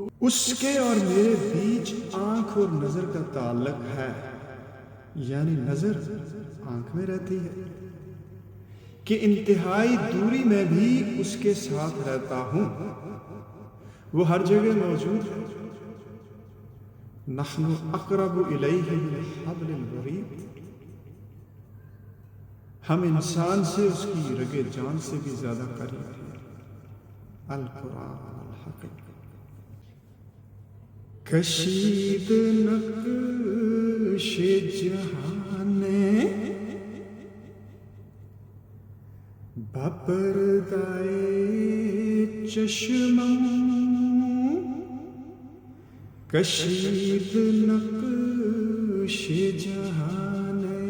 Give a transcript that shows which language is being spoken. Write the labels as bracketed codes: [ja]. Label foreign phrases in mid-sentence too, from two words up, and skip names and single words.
[ur] اس کے اور میرے بیچ آنکھ اور نظر کا تعلق ہے، یعنی نظر آنکھ میں رہتی ہے کہ انتہائی دوری میں بھی اس کے ساتھ رہتا ہوں، وہ ہر جگہ موجود ہے۔ [ar] نحن اقرب الیہ من حبل الورید، [ur] ہم انسان سے اس کی رگ جان سے بھی زیادہ قریب ہیں۔ [ar] القرآن الحکیم۔ [fa] کشید نقش جہان بپردۂ چشمم، کشید نقش جہان